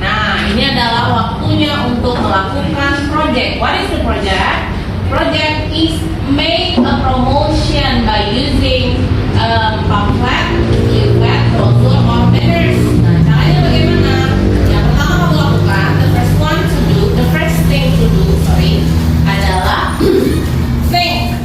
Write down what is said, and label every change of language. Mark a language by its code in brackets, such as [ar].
[id] Nah, ini adalah waktunya untuk melakukan project. [en] What is the project? Project is make a promotion by using pamphlet, leaflet, brochure, or banners. [id] Nah, caranya bagaimana? Yang pertama kamu lakukan, [en] the first thing to do, [id] adalah [en] think.